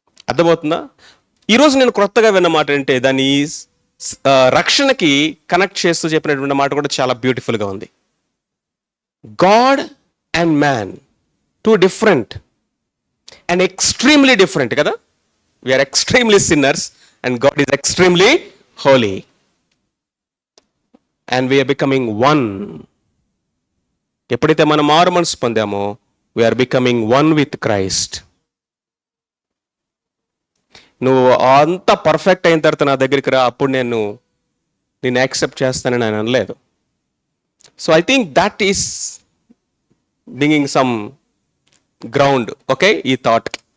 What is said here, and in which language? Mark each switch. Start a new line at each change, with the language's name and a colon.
Telugu: అర్థమవుతుందా? ఈరోజు నేను కొత్తగా విన్న మాట అంటే దాన్ని రక్షణకి కనెక్ట్ చేస్తూ చెప్పినటువంటి మాట కూడా చాలా బ్యూటిఫుల్గా ఉంది.
English: God and man, 2 different and extremely different కదా. We are extremely sinners and God is extremely holy, and we are becoming one.
Telugu: ఎప్పుడైతే మనం మారు మనసు పొందామో
English: we are becoming one with Christ.
Telugu: నువ్వు అంత పర్ఫెక్ట్ అయిన తర్వాత నా దగ్గరికి రా, అప్పుడు నేను యాక్సెప్ట్ చేస్తానని ఆయన అనలేదు.
English: So I think that is digging some ground. Okay, ఈ thought.